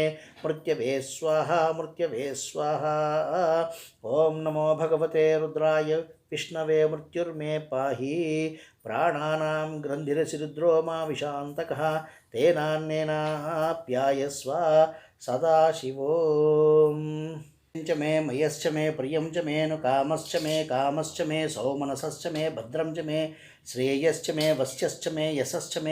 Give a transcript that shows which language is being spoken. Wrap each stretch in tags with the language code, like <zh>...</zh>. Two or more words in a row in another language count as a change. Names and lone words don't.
<sa>మృత్యవే స్వాహా మృత్యవే స్వాహా. ఓం నమో భగవతే రుద్రాయ విష్ణవే మృత్యుర్మే పాహి. ప్రాణానాం గ్రంథిరసి మా విశాంతకః తేనాన్నేనాప్యాయస్వ సదాశివోం. च मे मयश्च मे प्रियं च मे नु कामश्च मे सौमनसश्च मे भद्रं च मे श्रेयश्च मे वस्यश्च मे यशश्च मे</sa>